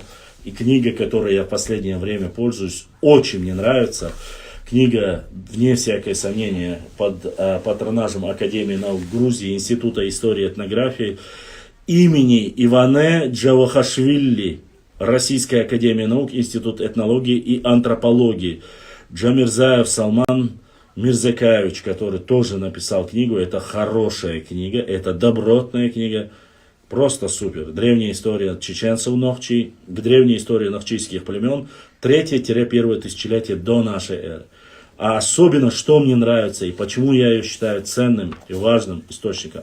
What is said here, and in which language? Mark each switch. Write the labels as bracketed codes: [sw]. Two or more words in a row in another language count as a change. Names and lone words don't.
[ru] И книга, которой я в последнее время пользуюсь, очень мне нравится. Книга, вне всякое сомнение, под патронажем Академии наук Грузии, Института истории и этнографии имени Иване Джавахашвили, Российская академия наук, Институт этнологии и антропологии. Джамирзаев Салман Мирзакаевич, который тоже написал книгу. Это хорошая книга, это добротная книга. Просто супер. Древняя история чеченцев Нохчи, древняя история нохчийских племен, 3-1 тысячелетие до нашей эры. А особенно, что мне нравится и почему я ее считаю ценным и важным источником.